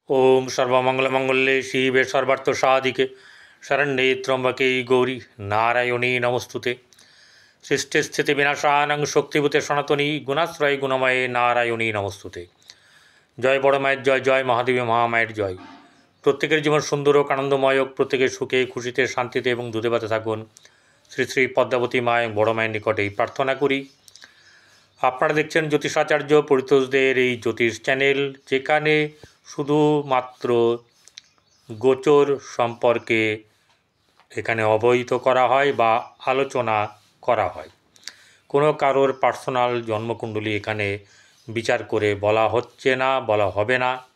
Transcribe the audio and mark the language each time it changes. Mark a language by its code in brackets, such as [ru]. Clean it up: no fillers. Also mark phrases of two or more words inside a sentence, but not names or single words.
[sa] ओम सर्वमंगलमंगल्ये शिवे सर्वार्थसाधिके शरण्ये त्र्यंबके गौरी नारायणी नमस्तुते। सृष्टिस्थितिविनाशानं शक्तिभूते सनातनी गुणाश्रय गुणमये नारायणी नमस्तुते। [bn] জয় বড় মায়ের জয়, জয় মহাদেবী মহামায়ের জয়। প্রত্যেকের জীবন সুন্দর আর আনন্দময় হোক, প্রত্যেকের সুখে খুশিতে শান্তিতে এবং দুধে ভাতে থাকুন। শ্রী শ্রী পদ্মাবতী মা বড় মায়ের নিকটে প্রার্থনা করি। আপনারা দেখছেন জ্যোতিষাচার্য পরিতোষদের এই জ্যোতিষ চ্যানেল, যেখানে শুধুমাত্র গোচর সম্পর্কে এখানে অবহিত করা হয় বা আলোচনা করা হয়। কোনো কারোর পার্সোনাল জন্মকুণ্ডলী এখানে বিচার করে বলা হচ্ছে না, বলা হবে না।